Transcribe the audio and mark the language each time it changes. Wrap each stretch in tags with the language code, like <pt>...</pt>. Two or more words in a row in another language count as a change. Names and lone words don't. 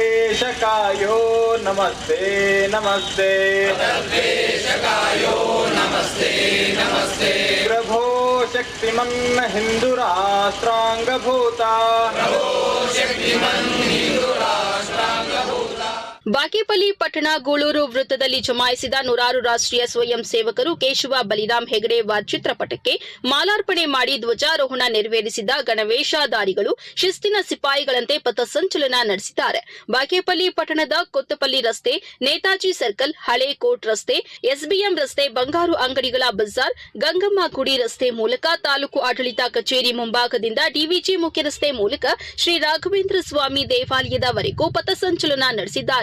<sa>तद्वेषकायो नमस्ते नमस्ते तद्वेषकायो नमस्ते नमस्ते प्रभो शक्तिमन् हिन्दुराष्ट्राङ्गभूता प्रभो शक्तिमन् हिन्दुराष्ट्राङ्गभूता</sa> <kn>ಬಾಗೇಪಲ್ಲಿ ಪಟ್ಟಣ ಗೂಳೂರು ವೃತ್ತದಲ್ಲಿ ಜಮಾಯಿಸಿದ ನೂರಾರು ರಾಷ್ಟ್ರೀಯ ಸ್ವಯಂ ಸೇವಕರು ಕೇಶವ ಬಲಿರಾಮ್ ಹೆಗಡೆ ಚಿತ್ರಪಟಕ್ಕೆ ಮಾಲಾರ್ಪಣೆ ಮಾಡಿ ಧ್ವಜಾರೋಹಣ ನೆರವೇರಿಸಿದ ಗಣವೇಷಧಾರಿಗಳು ಶಿಸ್ತಿನ ಸಿಪಾಯಿಗಳಂತೆ ಪಥಸಂಚಲನ ನಡೆಸಿದ್ದಾರೆ. ಬಾಗೇಪಲ್ಲಿ ಪಟ್ಟಣದ ಕೊತ್ತಪಲ್ಲಿ ರಸ್ತೆ, ನೇತಾಜಿ ಸರ್ಕಲ್, ಹಳೆ ಕೋಟ್ ರಸ್ತೆ, ಎಸ್ಬಿಎಂ ರಸ್ತೆ, ಬಂಗಾರು ಅಂಗಡಿಗಳ ಬಜಾರ್, ಗಂಗಮ್ಮ ಗುಡಿ ರಸ್ತೆ ಮೂಲಕ ತಾಲೂಕು ಆಡಳಿತ ಕಚೇರಿ ಮುಂಭಾಗದಿಂದ ಡಿವಿಜಿ ಮುಖ್ಯ ರಸ್ತೆ ಮೂಲಕ ಶ್ರೀ ರಾಘವೇಂದ್ರ ಸ್ವಾಮಿ ದೇವಾಲಯದವರೆಗೂ ಪಥಸಂಚಲನ ನಡೆಸಿದ್ದಾರೆ.</kn>